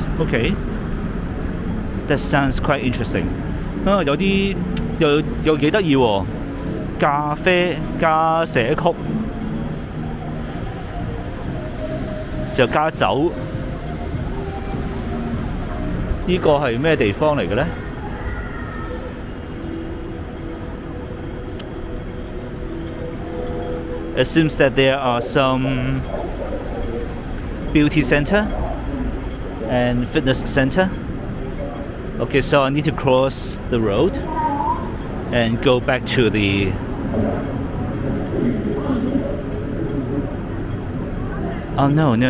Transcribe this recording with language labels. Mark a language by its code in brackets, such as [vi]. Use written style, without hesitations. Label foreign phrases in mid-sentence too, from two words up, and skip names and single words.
[en] Okay. That sounds quite interesting. [yue] 啊，有啲又幾得意喎。咖啡加寫曲，就加酒。呢個係咩地方嚟嘅呢？ [en] It seems that there are some beauty center and fitness center. Okay, so I need to cross the road and go back to the Oh no.